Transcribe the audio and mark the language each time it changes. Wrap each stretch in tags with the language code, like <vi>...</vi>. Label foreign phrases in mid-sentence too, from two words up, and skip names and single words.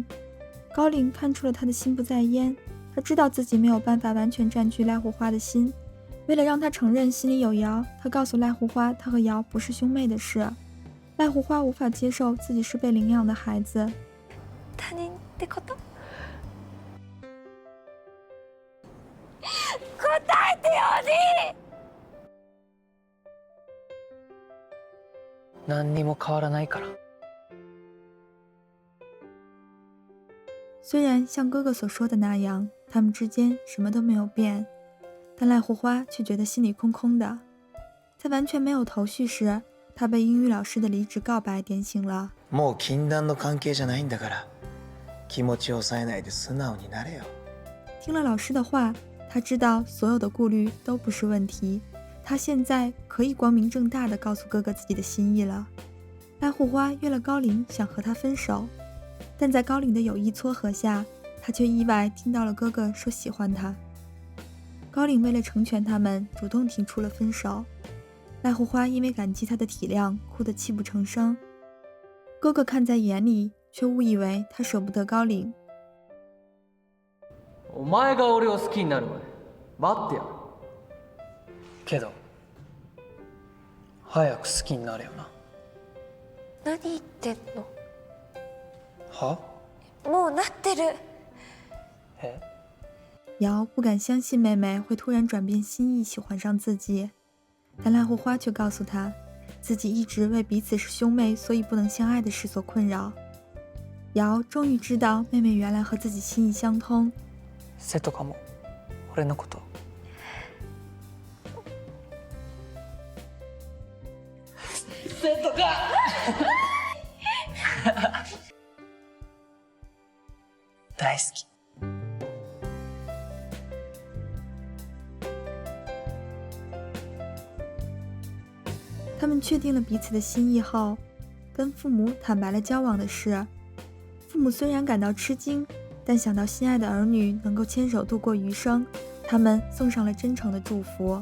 <zh>高岭看出了她的心不在焉，他知道自己没有办法完全占据濑户花的心。为了让她承认心里有瑶，他告诉濑户花他和瑶不是兄妹的事。濑户花无法接受自己是被领养的孩子。</zh> <ja>他人ってこと？答えてよ、兄！何にも変わらないから。</ja> <zh>虽然像哥哥所说的那样，他们之间什么都没有变，但濑户花却觉得心里空空的。在完全没有头绪时，他被英语老师的离职告白点醒了。</zh> <ja>もう禁断の関係じゃないんだから、気持ちを抑えないで素直になれよ。</ja> <zh>听了老师的话，他知道所有的顾虑都不是问题。他现在可以光明正大地告诉哥哥自己的心意了。濑户花约了高岭，想和他分手，但在高岭的有意撮合下，他却意外听到了哥哥说喜欢他。高岭为了成全他们，主动提出了分手。濑户花因为感激他的体谅，哭得泣不成声。哥哥看在眼里，却误以为他舍不得高岭。</zh> <ja>お前が俺を好きになるまで待ってやる。けど早く好きになれよな。何言ってんの？は？もうなってる。え？</ja> <zh>瑶不敢相信妹妹会突然转变心意，喜欢上自己，但濑户花却告訴她，自己一直为彼此是兄妹，所以不能相爱的事所困扰。瑶终于知道妹妹原来和自己心意相通。</zh> <ja>瀬戸かも俺のこと。瀬戸か。大好き。</ja> <zh>他们确定了彼此的心意后，跟父母坦白了交往的事。父母虽然感到吃惊，但想到心爱的儿女能够牵手度过余生，他们送上了真诚的祝福。</zh>